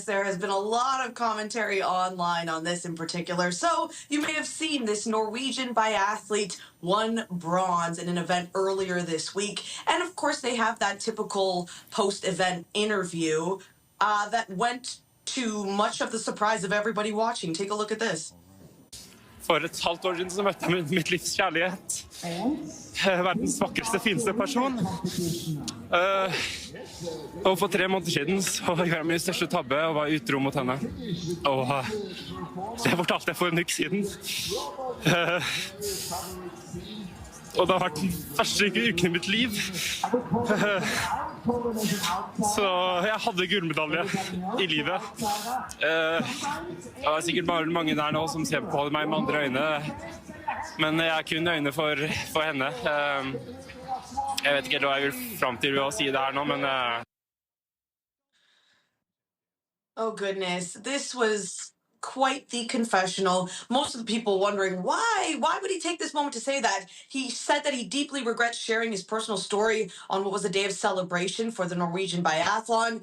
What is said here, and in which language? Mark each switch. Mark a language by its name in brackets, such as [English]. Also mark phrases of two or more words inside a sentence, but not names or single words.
[English] There has been a lot of commentary online on this in particular. So you may have seen this Norwegian biathlete won bronze in an event earlier this week. And of course, they have that typical post-event interview that went to much of the surprise of everybody watching. Take a look at this. [Norwegian] For et halvt år siden så møtte jeg mitt livs kjærlighet. Verdens vakreste, fineste person. Og for 3 måneder siden så gjorde jeg min største tabbe og var utro mot henne. Og det fortalte jeg for en uke siden. Og det har vært den første uken i mitt liv. Så jeg hadde gullmedalje i livet. Det er sikkert bare mange der nå som ser på meg med andre øyne. Men jeg har kun øyne for henne. Jeg vet ikke hva jeg vil fram til å si det her nå, men... [English] Oh, goodness. This was quite the confessional. Most of the people wondering why would he take this moment to say that? He said that he deeply regrets sharing his personal story on what was a day of celebration for the Norwegian biathlon.